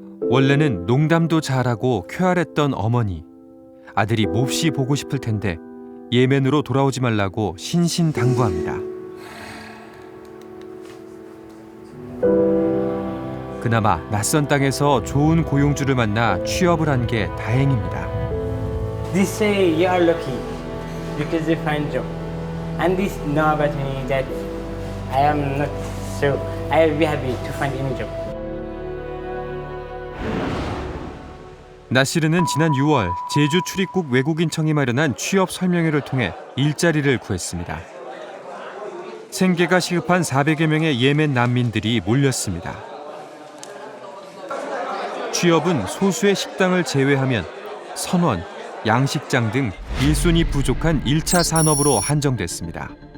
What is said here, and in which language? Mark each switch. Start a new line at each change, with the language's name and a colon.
Korean: 원래는 농담도 잘하고 쾌활했던 어머니. 아들이 몹시 보고 싶을 텐데 예멘으로 돌아오지 말라고 신신당부합니다. 그나마 낯선 땅에서 좋은 고용주를 만나 취업을 한 게 다행입니다.
English: They say you are lucky because you find job, and this know about me that I am not so. I will be happy to find any job.
Korean: 나시르는 지난 6월 제주 출입국 외국인청이 마련한 취업 설명회를 통해 일자리를 구했습니다. 생계가 시급한 400여 명의 예멘 난민들이 몰렸습니다. 취업은 소수의 식당을 제외하면 선원, 양식장 등 일손이 부족한 1차 산업으로 한정됐습니다.